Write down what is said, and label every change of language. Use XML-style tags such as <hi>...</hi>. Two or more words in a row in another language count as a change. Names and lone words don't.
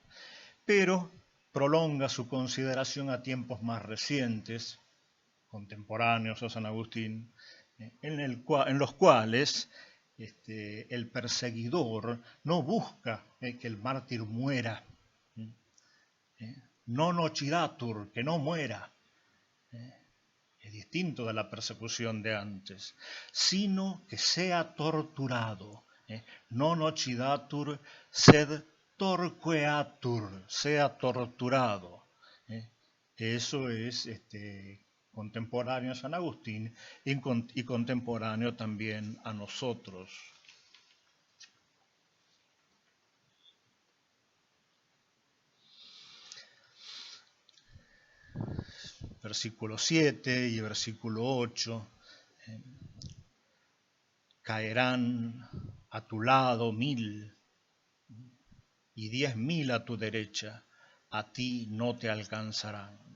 <es>Pero prolonga su consideración a tiempos más recientes, contemporáneos a San Agustín, en los cuales el perseguidor no busca que el mártir muera,</es> <la>no nocidatur,</la> <es>que no muera, es distinto de la persecución de antes, sino que sea torturado,</es> <la>non nocidatur sed torqueatur,</la> <es>sea torturado. Eso es contemporáneo a San Agustín y contemporáneo también a nosotros. Versículo 7 y versículo 8, caerán a tu lado 1000 y 10.000 a tu derecha, a ti no te alcanzarán.</es>